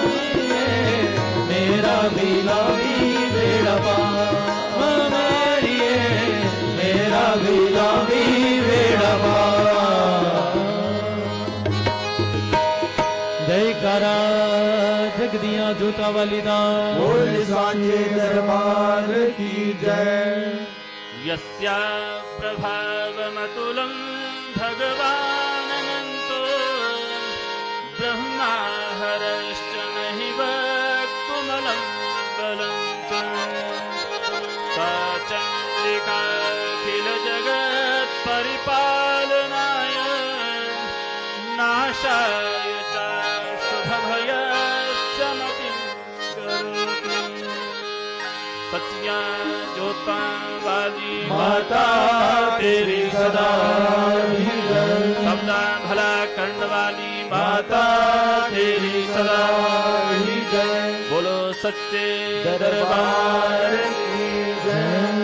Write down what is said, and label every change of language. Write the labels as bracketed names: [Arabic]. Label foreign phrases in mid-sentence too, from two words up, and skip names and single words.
[Punjabi] ਮੇਰਾ ਭੀ ਲਾਵੀ ਬੇੜਾ ਪਾ ਮਾਂ ਮੇਰੀ ਮੇਰਾ ਭੀ ਲਾਵੀ ਬੇੜਾ ਪਾਰ ਜੈਕਾਰਾ ਜਗਦੀਆਂ ਜੋਤਾ ਵਾਲੀ ਦਾ [Hindi] बोल सांचे दरबार की जय [Sanskrit] यस्या प्रभावमतुलं भगवानन्तो ब्रह्मा हरश्च नहि वक्तुमलं बलं च सा चण्डिकाखिल जगत् परिपालनाय नाशाय च शुभभयश्चमतिं करोति सत्या ज्योता वाली [Hindi] माता तेरी सदा ही जय सबदा भला करने वाली माता तेरी सदा ही जय बोलो सच्चे दरबार की जय।